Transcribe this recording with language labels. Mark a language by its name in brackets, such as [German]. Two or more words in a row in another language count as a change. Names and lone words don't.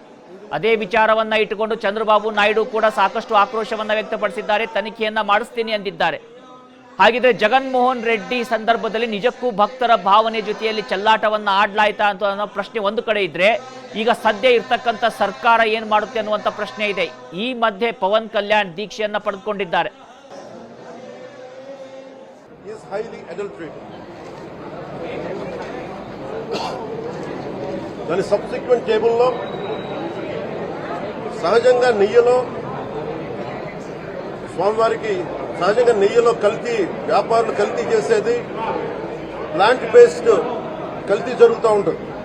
[Kannada] ಅದೇ ವಿಚಾರವನ್ನ ಇಟ್ಟುಕೊಂಡು ಚಂದ್ರಬಾಬು ನಾಯ್ಡು ಕೂಡ ಸಾಕಷ್ಟು ಆಕ್ರೋಶವನ್ನ ವ್ಯಕ್ತಪಡಿಸಿದ್ದಾರೆ, ತನಿಖೆಯನ್ನ ಮಾಡಿಸ್ತೀನಿ ಅಂದಿದ್ದಾರೆ. ಹಾಗಿದ್ರೆ ಜಗನ್ಮೋಹನ್ ರೆಡ್ಡಿ ಸಂದರ್ಭದಲ್ಲಿ ನಿಜಕ್ಕೂ ಭಕ್ತರ ಭಾವನೆ ಜೊತೆಯಲ್ಲಿ ಚೆಲ್ಲಾಟವನ್ನ ಆಡ್ಲಾಯ್ತಾ ಅಂತ ಅನ್ನೋ ಪ್ರಶ್ನೆ ಒಂದು ಕಡೆ ಇದ್ರೆ, ಈಗ ಸದ್ಯ ಇರ್ತಕ್ಕಂಥ ಸರ್ಕಾರ ಏನ್ ಮಾಡುತ್ತೆ ಅನ್ನುವಂಥ ಪ್ರಶ್ನೆ ಇದೆ. ಈ ಮಧ್ಯೆ ಪವನ್ ಕಲ್ಯಾಣ್ ದೀಕ್ಷೆಯನ್ನ ಪಡೆದುಕೊಂಡಿದ್ದಾರೆ. [Telugu] దాని [English] subsequent table [Telugu] సహజంగా నెయ్యిలో స్వామివారికి సహజంగా నెయ్యిలో కల్తీ, వ్యాపారులు కల్తీ చేసేది [English] plant based [Telugu] కల్తీ జరుగుతూ ఉంటుంది.